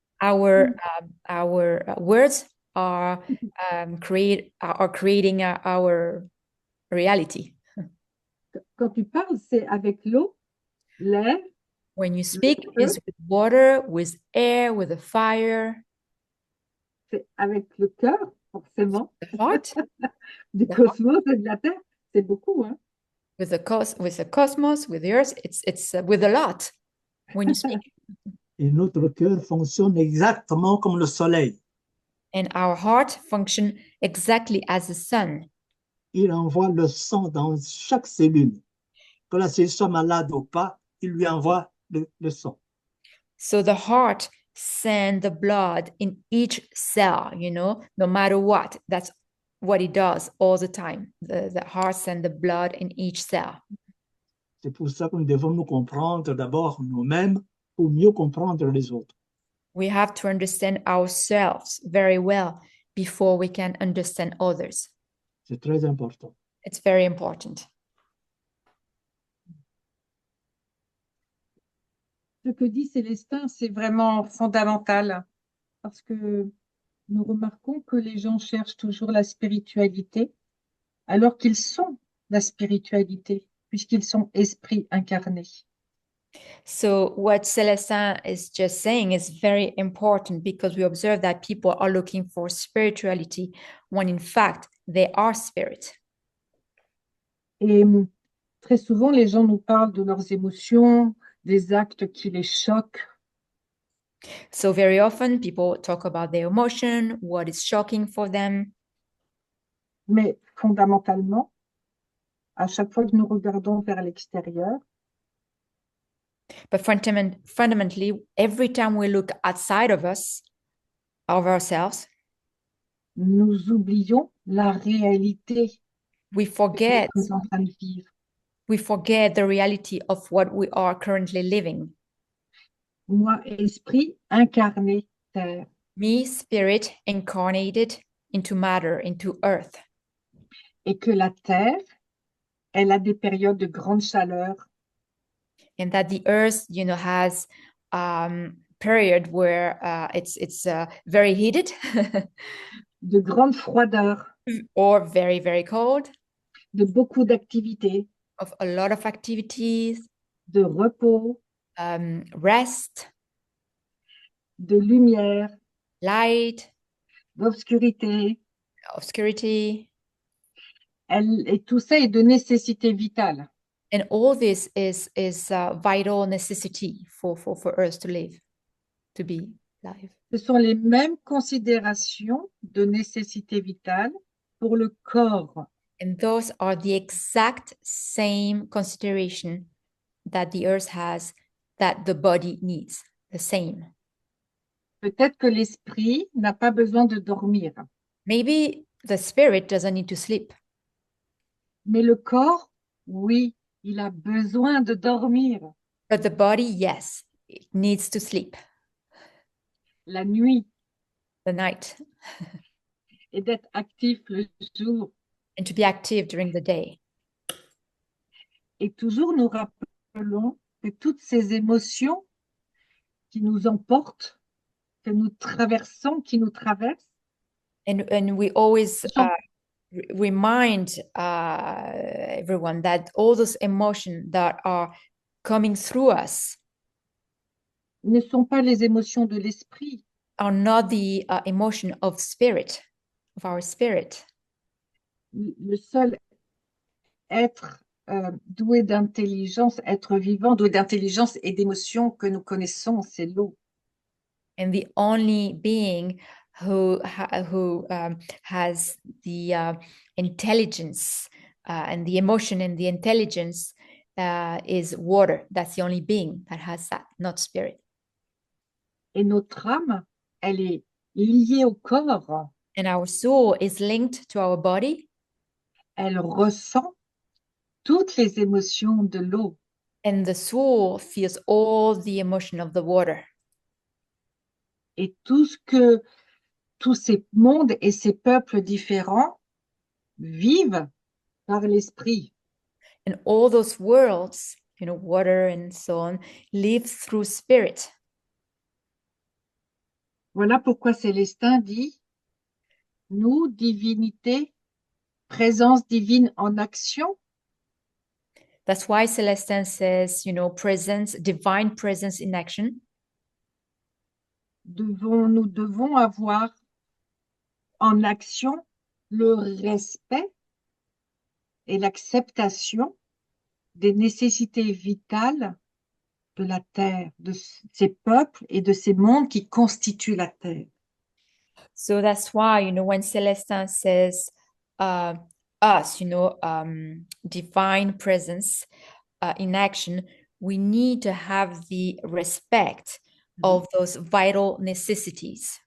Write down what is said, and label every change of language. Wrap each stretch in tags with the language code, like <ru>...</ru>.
<en>Our words are creating our reality.</en> <fr>Quand tu parles, c'est avec l'eau, l'air.</fr> <en>When you speak, it's with water, with air, with the fire.</en> <fr>C'est avec le cœur, forcément.</fr> <en>The heart.</en> <fr>Du cosmos et de la terre, c'est beaucoup, hein.</fr> <en>With the cosmos, with the earth, it's with a lot when you speak.</en> <fr>Et notre cœur fonctionne exactement comme le soleil.</fr> <en>And our heart function exactly as the sun.</en> <fr>Il envoie le sang dans chaque cellule. Que la cellule soit malade ou pas, il lui envoie le sang.</fr> <en>So the heart sends the blood in each cell, no matter what. That's what it does all the time. The heart sends the blood in each cell.</en> <fr>C'est pour ça que nous devons nous comprendre d'abord nous-mêmes pour mieux comprendre les autres.</fr> <en>We have to understand ourselves very well before we can understand others.</en> <fr>C'est très important.</fr> <en>It's very important.</en> <fr>Ce que dit Célestin, c'est vraiment fondamental parce que nous remarquons que les gens cherchent toujours la spiritualité alors qu'ils sont la spiritualité puisqu'ils sont esprits incarnés.</fr> <en>So what Célestin is just saying is very important because we observe that people are looking for spirituality when in fact they are spirit.</en> <fr>Et très souvent, les gens nous parlent de leurs émotions, des actes qui les choquent.</fr> <en>So very often people talk about their emotion, what is shocking for them.</en> <fr>Mais fondamentalement, à chaque fois que nous regardons vers l'extérieur,</fr> <en>but fundamentally, every time we look outside of us, of ourselves,</en> <fr>nous oublions la réalité</fr> <en>we forget</en> <fr>que nous sommes en train de vivre.</fr> <en>We forget the reality of what we are currently living.</en> <fr>Moi, esprit incarné, terre.</fr> <en>Me, spirit incarnated into matter, into earth.</en> <fr>Et que la terre, elle a des périodes de grande chaleur.</fr> <en>And that the earth, has period where it's very heated.</en> <fr>De grande froideur.</fr> <en>Or very, very cold.</en> <fr>De beaucoup d'activités.</fr> <en>Of a lot of activities.</en> <fr>De repos.</fr> <en>Rest.</en> <fr>De lumière.</fr> <en>Light.</en> <fr>D'obscurité.</fr> <en>Obscurity.</en> <fr>Et tout ça est de nécessité vitale.</fr> <en>And all this is vital necessity for us to live, to be alive.</en> <fr>Ce sont les mêmes considérations de nécessité vitale pour le corps.</fr> <en>And those are the exact same consideration that the earth has that the body needs, the same.</en> <fr>Peut-être que l'esprit n'a pas besoin de dormir,</fr> <en>Maybe the spirit doesn't need to sleep,</en> <fr>mais le corps, oui, il a besoin de dormir</fr> <en>but the body, yes, it needs to sleep</en> <fr>la nuit</fr> <en>the night</en> <fr>et d'être actif le jour.</fr> <en>and to be active during the day.</en> <fr>Et toujours nous rappelons que toutes ces émotions qui nous emportent, que nous traversons, qui nous traversent,</fr> <en>And we always</en> <fr>sont,</fr> <en>remind everyone that all those emotions that are coming through us</en> <fr>ne sont pas les émotions de l'esprit,</fr> <en>are not the emotion of spirit, of our spirit.</en> <fr>le seul être doué d'intelligence, être vivant, doué d'intelligence et d'émotion que nous connaissons, c'est l'eau.</fr> <en>And the only being who has the intelligence and the emotion and the intelligence is water. That's the only being that has that, not spirit.</en> <fr>Et notre âme, elle est liée au corps,</fr> <en>And our soul is linked to our body,</en> <fr>elle ressent toutes les émotions de l'eau.</fr> <en>and the soul feels all the emotion of the water.</en> <fr>Et tout ce que tous ces mondes et ces peuples différents vivent par l'esprit.</fr> <en>And all those worlds, you know, water and so on, live through spirit.</en> <fr>Voilà pourquoi Célestin dit, nous, divinité, présence divine en action,</fr> <en>That's why Celestin says, you know, presence, divine presence in action.</en> <fr>nous devons avoir en action le respect et l'acceptation des nécessités vitales de la Terre, de ces peuples et de ces mondes qui constituent la Terre.</fr> <en>So that's why, you know, when Celestin says us, you know, divine presence in action, we need to have the respect of those vital necessities.</en>